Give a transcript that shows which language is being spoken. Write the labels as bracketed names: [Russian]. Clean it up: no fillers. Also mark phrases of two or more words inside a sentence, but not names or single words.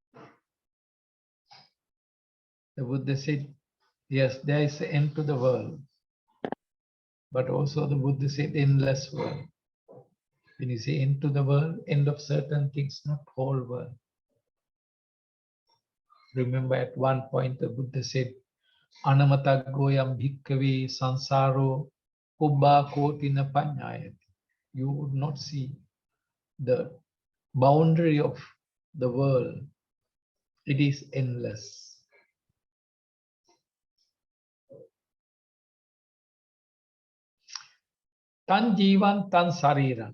[English] The Buddha said, yes, there is an end to the world. But also the Buddha said, endless world. When you say end to the world, end of certain things, not whole world. Remember at one point the Buddha said, [Pali] Anamatagoyam bhikkhave sansaro ubba kotina panyayati. [English] You would not see the boundary of the world. It is endless. [Pali] Tan jivan tan sariran.